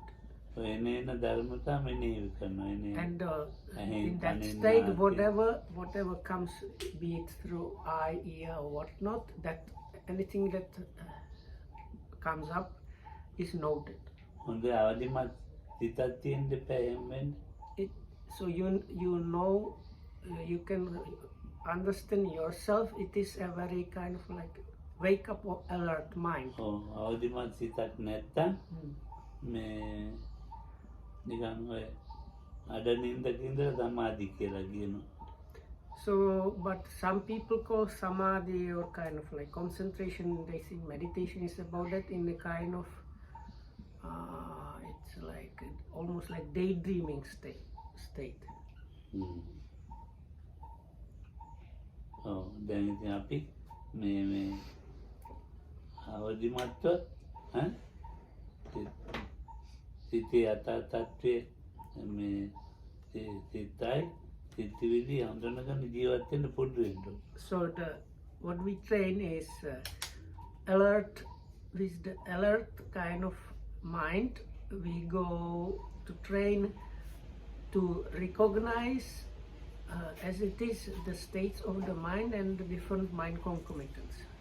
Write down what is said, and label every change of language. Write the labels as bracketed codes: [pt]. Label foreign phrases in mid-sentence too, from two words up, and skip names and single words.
[en] And in that state, whatever comes, be it through eye, ear or whatnot, that anything that comes up is noted. So you know, you can understand yourself, it is a very kind of like wake up or alert mind. [si] අවදිමත් සිතක් නැත්තම් මේ නිකන් ඔය අඩ නින්දක ඉඳලා සමාධි කියලා කියනවා. [en] So but some people call samadhi or kind of like concentration, they think meditation is about that in a kind of it's like almost like daydreaming state. [si] දැන් ඉතින් අපි මේ අවදිමත්ව සිතේ යථා තත්ත්වයේ මේ සිතයි සිතවිලි හඳුනගෙන ජීවත් වෙන්න පුරුදු වෙන්න. [en] So what we train is alert. With the alert kind of mind, we go to train to recognize as it is the states of the mind and the different mind concomitants.